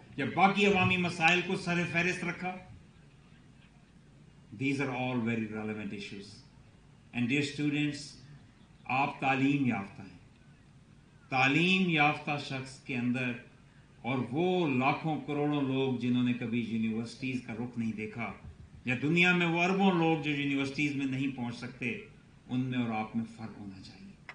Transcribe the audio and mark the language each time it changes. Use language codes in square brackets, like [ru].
[ur] یا باقی عوامی مسائل کو سر فہرست رکھا. [en] These are all very relevant issues. And dear students, [ur] آپ تعلیم یافتہ ہیں. تعلیم یافتہ شخص کے اندر اور وہ لاکھوں کروڑوں لوگ جنہوں نے کبھی یونیورسٹیز کا رخ نہیں دیکھا, یا دنیا میں وہ اربوں لوگ جو یونیورسٹیز میں نہیں پہنچ سکتے, ان میں اور آپ میں فرق ہونا چاہیے.